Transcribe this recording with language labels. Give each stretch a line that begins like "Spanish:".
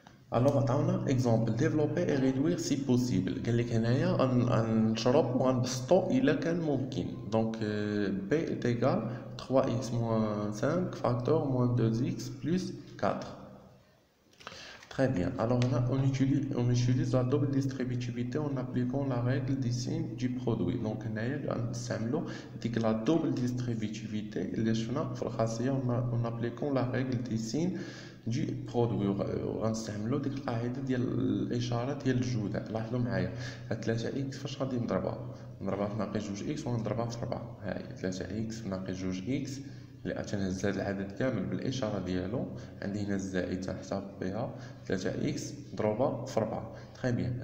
French: Alors,
Arabic: عطاونا
French: exemple développer et réduire si possible.
Arabic: قال لك هنايا غنشرب وغنبسطو إلا كان ممكن.
French: Donc b est égal 3x moins 5 facteur moins 2x plus 4. Très bien. Alors là, on utilise la double distributivité en appliquant la règle des signes du produit. Donc, on la double distributivité en appliquant la règle des signes du produit.
Arabic: غنستعملو ديك القاعده ديال الاشاره ديال الجوده. لاحظوا معايا هاد 3 اكس فاش غادي نضربها في ناقص 2 اكس وغنضربها في 4. ها هي 3 اكس في ناقص 2 اكس اللي تنهز هاد العدد كامل بالاشاره ديالو. عندي هنا الزائد تنحسب بها 3 اكس مضروبه في 4.
French: تري بيان.